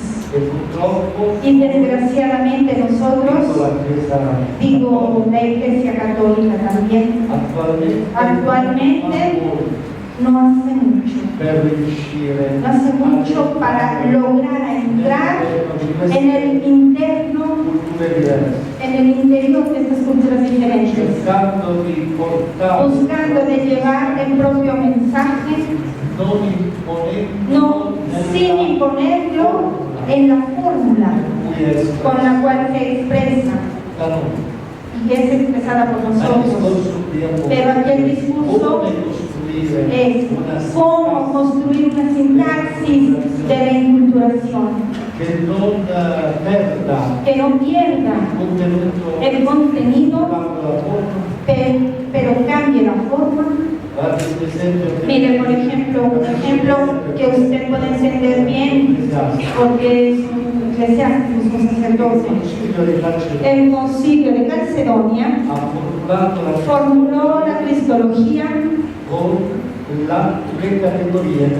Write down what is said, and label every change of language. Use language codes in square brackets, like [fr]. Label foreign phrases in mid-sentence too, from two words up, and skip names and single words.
[it] e purtroppo [es] Y desgraciadamente nosotros, [it] la Chiesa [es] digo la Iglesia Católica también, actualmente no hace mucho. [it] per riuscire [es] No hace mucho para lograr entrar en el interno, [it] culture diverse, [es] en el interior de estas culturas diferentes, [it] cercando di portare [es] buscando de llevar el propio mensaje, [it] non imponendo [es] no sin imponerlo en la fórmula [it] cui è [es] con la cual se expresa [it] da noi. [es] y que es expresada por [it] Ma il [es] nosotros. [it] discorso di amore, [es] Pero aquí el discurso [it] come costruire [es] es una cómo construir una sintaxis de la inculturación [it] che non perda [es] que no pierda [it] contenuto [es] el contenido, [it] dando la forma. [es] pero cambie la forma. [it] Guardi un esempio che [es] Mire, por ejemplo, un ejemplo que usted puede entender bien, porque es un eclesiástico, es un sacerdote. [it] Concilio di Calcedonia [es] El Concilio de Calcedonia [it] ha formulato la [es] formuló la cristología [it] con le categorie